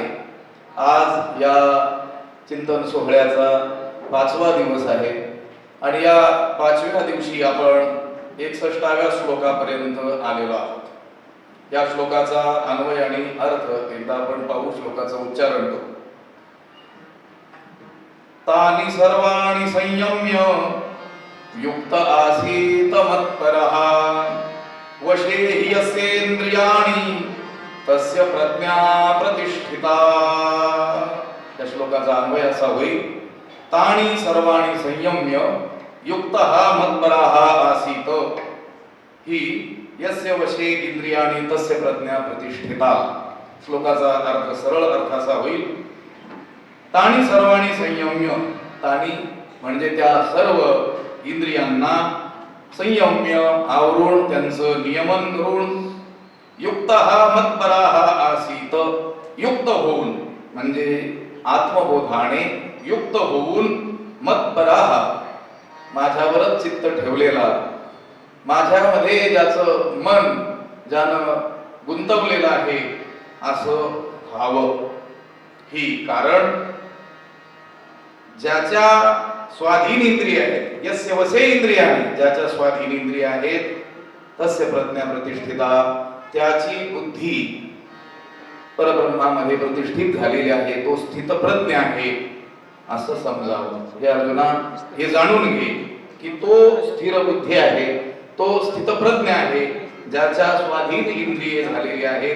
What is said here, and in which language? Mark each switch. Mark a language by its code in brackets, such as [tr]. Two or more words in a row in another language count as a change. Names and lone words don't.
[mr] आज या चिंतन सोहळ्याचा 5वा दिवस आहे आणि या 5व्या दिवशी आपण 61व्या श्लोकापर्यंत आलेलो आहोत. या श्लोकाचा अन्वय आणि अर्थ एकदा आपण पाहू. श्लोकाचं उच्चारण करू. [sa] तानि सर्वाणि संयम्य युक्त आसीत मत्परः वशे हि यस्येन्द्रियाणि तस्य प्रज्ञा प्रतिष्ठिता. [mr] या श्लोकाचा अन्वय असा होईल. [sa] तानि सर्वाणि संयम्य युक्तः मत्परः आसीत हि यस्य वशे इंद्रियाणि तस्य प्रज्ञा प्रतिष्ठिता. [mr] श्लोकाचा अर्थ सरळ अर्थ असा होईल. [sa] तानि सर्वाणि संयम्य, [mr] तानि म्हणजे त्या सर्व इंद्रियांना संयम्य आवरून त्यांचं नियमन करून [sa] युक्तः मत्परः आसीत, [mr] युक्त होऊन म्हणजे आत्मबोधाने युक्त होऊन मत्परः माझ्यावरच चित्त ठेवलेला, माझ्यामध्ये ज्याचं मन ज्यानं गुंतवलेलं आहे असं व्हावं. ही कारण ज्याच्या स्वाधीन इंद्रिय आहेत, [sa] यस्य वशे इंद्रियाणि, [mr] ज्याच्या स्वाधीन इंद्रिय आहेत [sa] तस्य प्रज्ञा प्रतिष्ठिता, [mr] त्याची बुद्धी परब्रह्मामध्ये प्रतिष्ठित झालेली आहे, तो स्थित प्रज्ञ आहे असं समजावं. हे अर्जुना हे जाणून घे की तो स्थिर बुद्धी आहे, तो स्थित प्रज्ञ आहे, ज्याच्या स्वाधीन इंद्रिये झालेली आहेत.